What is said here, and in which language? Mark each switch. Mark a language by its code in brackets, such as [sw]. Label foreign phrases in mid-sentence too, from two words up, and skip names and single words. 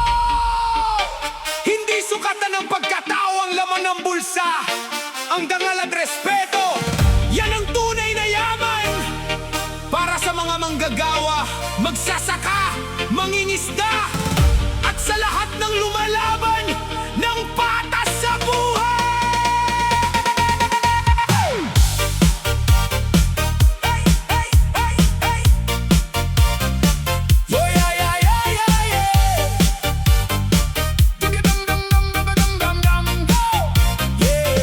[tl] Hindi sukatan ng pagkatao ang laman ng bulsa, ang dangal at respeto. Yan ang tunay na yaman para sa mga manggagawa, magsasaka, mangingisda, at sa lahat ng lumalaban ng patas sa buhay. [en] Hey, hey, hey, hey. Yo, yeah, yeah, yeah, yeah, yeah. Dum-dum-dum-dum-dum-dum-dum-dum, go! Yeah.